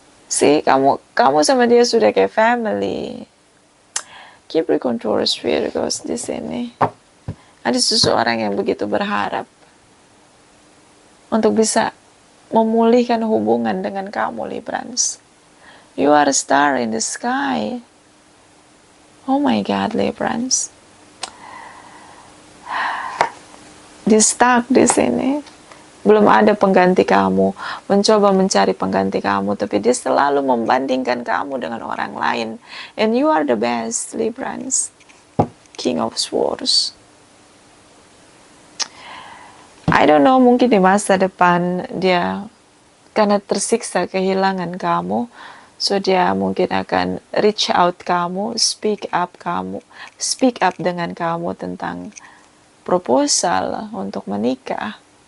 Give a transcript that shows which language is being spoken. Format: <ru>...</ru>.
<id>See, kamu sama dia sudah kayak family. Capricorn, Virgos di sini. Ada seseorang yang begitu berharap untuk bisa memulihkan hubungan dengan kamu, Librans.</id> <en>You are a star in the sky. Oh my God, Librans.</en> <id>Dia stuck di sini. Belum ada pengganti kamu. Mencoba mencari pengganti kamu, tapi dia selalu membandingkan kamu dengan orang lain.</id> <en>And you are the best, Librans. King of Swords. I don't know,</en> <id>mungkin di masa depan dia karena tersiksa kehilangan kamu, so dia mungkin akan</id> <en>reach out</en> <id>kamu,</id> <en>speak up</en> <id>dengan kamu tentang proposal untuk menikah.</id>